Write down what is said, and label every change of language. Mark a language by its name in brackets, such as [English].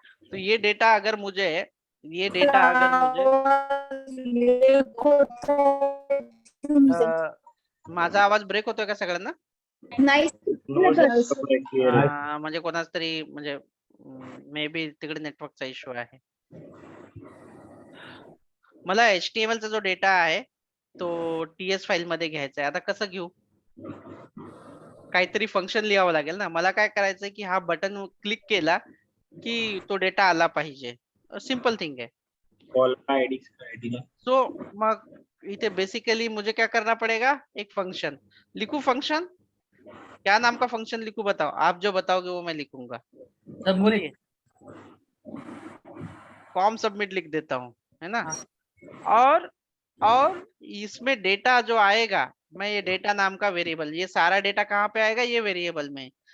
[Hindi] तो ये डेटा अगर मुझे, ये डेटा अगर मुझे [Marathi] माझा आवाज ब्रेक होतोय का सगळ्यांना? नाही म्हणजे कोणाच तरी म्हणजे मे बी तिकडे नेटवर्कचा इश्यू आहे. मला HTML चा जो डेटा आहे तो TS फाईल मध्ये घ्यायचा आहे. आता कसं घेऊ? काहीतरी फंक्शन लिहावं लागेल ना. मला काय करायचंय की हा बटन क्लिक केला की तो डेटा आला पाहिजे. [English] Simple thing है. [Hindi] कॉल का आईडी सो [Marathi] मग इथे [Hindi] बेसिकली मुझे क्या करना पड़ेगा, एक फंक्शन लिखू। फंक्शन क्या नाम का फंक्शन लिखूं बताओ, आप जो बताओगे वो मैं लिखूंगा। सबमिट। बोलिए। फॉर्म सबमिट लिख देता हूँ, है ना। और इसमें डेटा जो आएगा, मैं ये डेटा नाम का वेरिएबल, ये सारा डेटा कहाँ पे आएगा, ये वेरिएबल में।